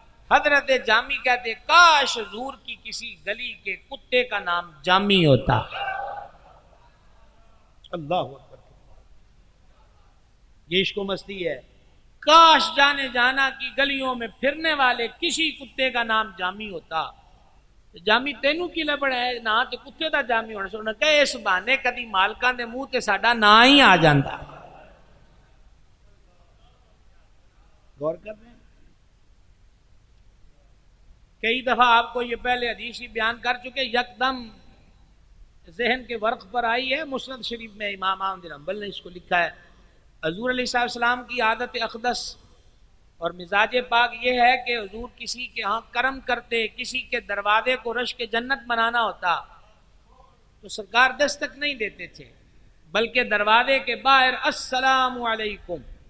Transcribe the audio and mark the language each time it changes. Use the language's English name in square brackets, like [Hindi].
[Urdu] حضرت جامی کہتے کاش حضور کی کسی گلی کے کتے کا نام جامی ہوتا. اللہ اکبر، یہ عشق و مستی ہے. کاش جانے جانا کی گلیوں میں پھرنے والے کسی کتے کا نام جامی ہوتا. [Punjabi] جامی تینوں کی لبڑ ہے نہ تے کتے دا جامی ہونا سونا کہ اس بہانے کدی مالکاں دے منہ تے ساڈا نا ہی آ جاندا. [Urdu] غور کر رہے ہیں؟ کئی دفعہ آپ کو یہ پہلے حدیث ہی بیان کر چکے، یکدم ذہن کے ورق پر آئی ہے. مسند شریف میں امام احمد بن حنبل نے اس کو لکھا ہے. حضور علیہ السلام کی عادت اقدس اور مزاج پاک یہ ہے کہ حضور کسی کے ہاں کرم کرتے، کسی کے دروازے کو رشک جنت بنانا ہوتا تو سرکار دستک نہیں دیتے تھے، بلکہ دروازے کے باہر السلام علیکم.